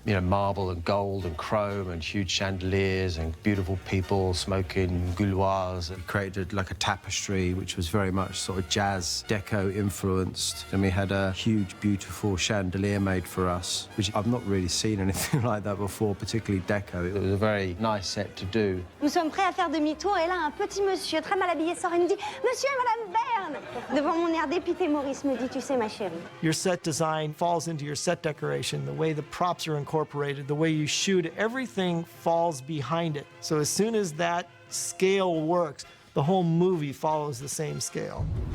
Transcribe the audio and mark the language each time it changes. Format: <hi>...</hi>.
<en>You know, marble and gold and chrome and huge chandeliers and beautiful people smoking gouloirs. We created like a tapestry which was very much sort of jazz deco influenced, and we had a huge beautiful chandelier made for us, which I've not really seen anything like that before, particularly deco. It was a very nice set to do.</en> <fr>Nous sommes prêts à faire demi-tour et là un petit monsieur très mal habillé sort et me dit Monsieur et Madame Berne. Devant mon air dépité, Maurice me dit tu sais ma chérie.</fr> <en>Your set design falls into your set decoration, the way the props are incorporated, the way you shoot, everything falls behind it. So as soon as that scale works, the whole movie follows the same scale.</en>